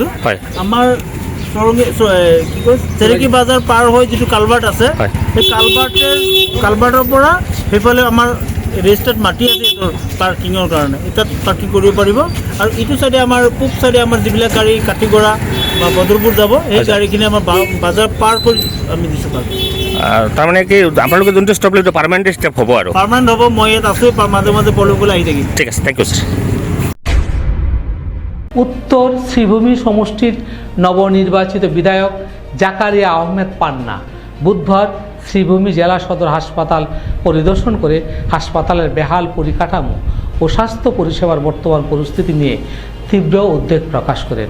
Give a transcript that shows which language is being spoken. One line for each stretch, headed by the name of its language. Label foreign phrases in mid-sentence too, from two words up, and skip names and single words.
Assamese: আমাৰ কি কয় চেৰেকি বাজাৰ পাৰ হৈ যিটো কালভাৰ্ট আছে, সেই কালভাৰ্টৰ পৰা সেইফালে আমাৰ ৰেজিষ্টাৰ্ড মাটি আছে এইটোৰ পাৰ্কিঙৰ কাৰণে, তাত পাৰ্কিং কৰিব পাৰিব। আৰু ইটো চাইডে আমাৰ পূব চাইডে আমাৰ যিবিলাক গাড়ী কাঠিগড়া বা বদৰপুৰ যাব, সেই গাড়ীখিনি আমাৰ বাজাৰ পাৰ কৰি আমি দিছোঁ পাৰ্কিং। তাৰমানে কি আপোনালোকে যোনটো ষ্টেপ ল'লে
English: permanent step
Assamese: হ'ব? আৰু পাৰ্মানেণ্ট হ'ব। মই ইয়াত আছোঁ, মাজে মাজে পলবলৈ আহি থাকিম। ঠিক আছে,
English: thank you sir.
Bangla: উত্তর শ্রীভূমি সমষ্টির নবনির্বাচিত বিধায়ক জাকারিয়া আহমেদ পান্না বুধবার শ্রীভূমি জেলা সদর হাসপাতাল পরিদর্শন করে হাসপাতালের বেহাল পরিকাঠামো ও স্বাস্থ্য পরিষেবার বর্তমান পরিস্থিতি নিয়ে তীব্র উদ্বেগ প্রকাশ করেন।